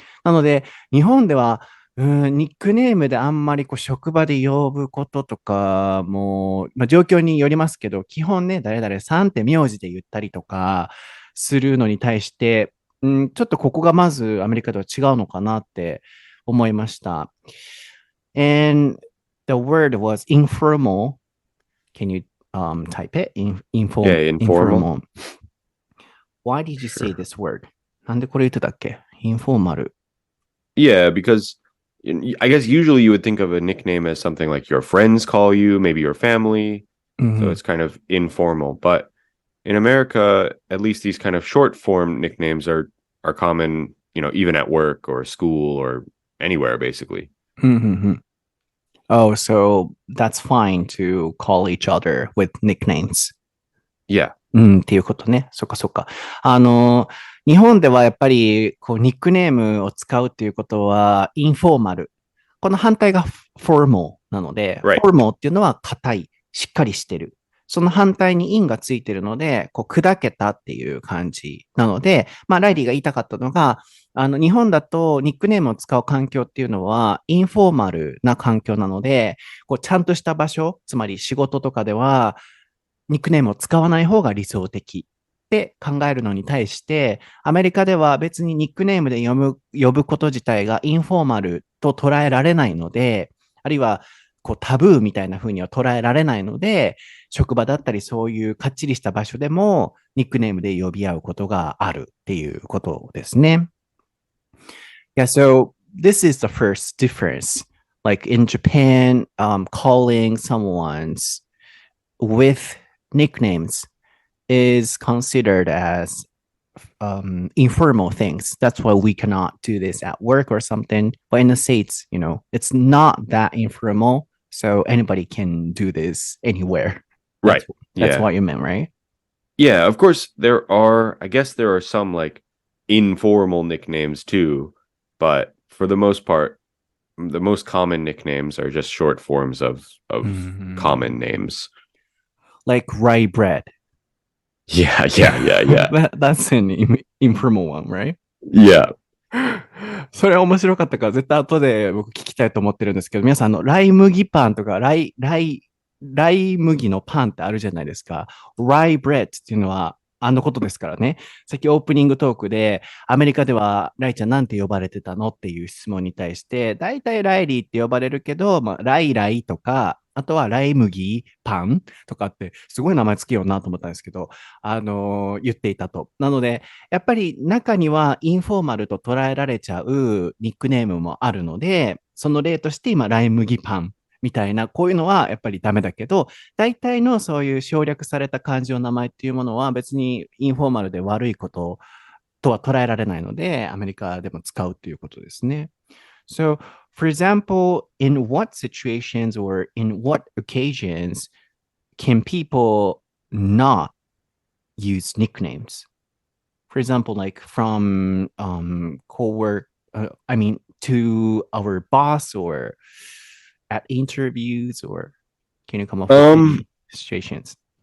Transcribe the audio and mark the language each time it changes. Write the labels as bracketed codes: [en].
[ja] なので日本ではニックネームであんまり職場で呼ぶこととかも、状況によりますけど、基本ね、誰々さんって名字で言ったりとかするのに対して、ちょっとここがまずアメリカでは違うのかなって思いました。 [en] And the word was informal. Can you type it? Informal. Yeah, informal. Why did you say this word? [ja] なんでこれ言ってたっけ? [en] Informal. Yeah, because I guess usually you would think of a nickname as something like your friends call you, maybe your family. So it's kind of informal. But in America, at least these kind of short form nicknames are common, even at work or school or anywhere, basically. Oh, so that's fine to call each other with nicknames. Yeah. [ja] っていうことね。そっかそっか。日本ではやっぱりニックネームを使うっていうことはインフォーマル。この反対がフォーマルなので、フォーマルっていうのは硬い、しっかりしてる。その反対にインがついてるので、砕けたっていう感じなので、ライリーが言いたかったのが、日本だとニックネームを使う環境っていうのはインフォーマルな環境なので、ちゃんとした場所、つまり仕事とかではニックネームを使わない方が理想的って考えるのに対して、アメリカでは別にニックネームで呼ぶこと自体がインフォーマルと捉えられないので、あるいはこうタブーみたいな風には捉えられないので、職場だったりそういうかっちりした場所でもニックネームで呼び合うことがあるっていうことですね。 [en] Yeah, so this is the first difference. Like in Japan, calling someone's with nicknames is considered as informal things. That's why we cannot do this at work or something. But in the States, it's not that informal. So anybody can do this anywhere. Right. That's what you meant, right? Yeah, of course, I guess there are some like informal nicknames too. But for the most part, the most common nicknames are just short forms of common names. Like rye bread. Yeah. That's an informal one, right? Yeah. [ja] それ面白かったから絶対後で僕聞きたいと思ってるんですけど、皆さんライ麦パンとかライ麦のパンってあるじゃないですか。 rye bread っていうのはことですからね。さっきオープニングトークで、アメリカではライちゃんなんて呼ばれてたのっていう質問に対して、だいたいライリーって呼ばれるけど、ライライとか、あとはライ麦パンとかって、すごい名前つけようなと思ったんですけど、言っていたと。なので、やっぱり中にはインフォーマルと捉えられちゃうニックネームもあるので、その例として今、ライ麦パンみたいな、こういうのはやっぱりダメだけど、大体のそういう省略された漢字の名前っていうものは別にインフォーマルで悪いこととは捉えられないので、アメリカでも使うっていうことですね。 [en] So, for example, in what situations or in what occasions can people not use nicknames? For example, like from co-work, to our boss or at interviews, or can you come up with any situations?